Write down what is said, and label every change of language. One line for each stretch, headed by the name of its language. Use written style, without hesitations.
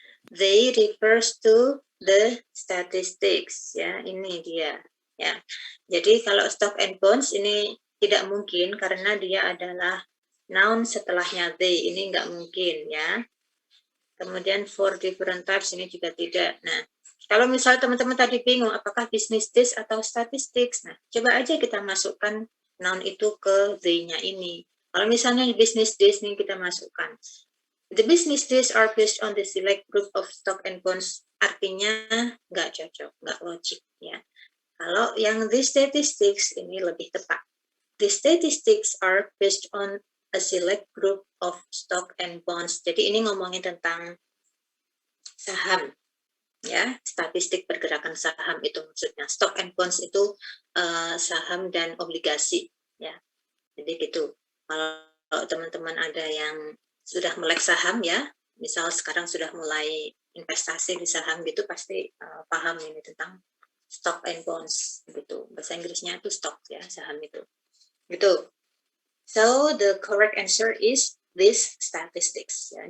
English: They refers to the statistics.
Indonesian: Ya, ini dia. Ya, jadi kalau
English: stock and bonds
Indonesian: ini tidak mungkin karena dia adalah noun setelahnya they. Ini nggak mungkin ya. Kemudian
English: 4 different types
Indonesian: ini juga tidak. Nah, kalau misal teman-teman tadi bingung apakah
English: business days
Indonesian: atau statistics, nah coba aja kita masukkan noun itu ke they-nya ini. Kalau misalnya business days ini kita masukkan.
English: The business days are based on the select group of stock and bonds.
Indonesian: Artinya nggak cocok, nggak logik ya. Kalau yang the statistics ini lebih tepat.
English: The statistics are based on a select group of stock and bonds.
Indonesian: Jadi ini ngomongin tentang saham, ya, statistik pergerakan saham itu maksudnya.
English: Stock and bonds
Indonesian: itu saham dan obligasi, ya. Jadi gitu. Kalau teman-teman ada yang sudah melek saham, ya, misal sekarang sudah mulai investasi di saham gitu, pasti paham ini tentang
English: stock and bonds
Indonesian: gitu. Bahasa Inggrisnya itu stock ya, saham itu. Gitu.
English: So the correct answer is this statistics ya.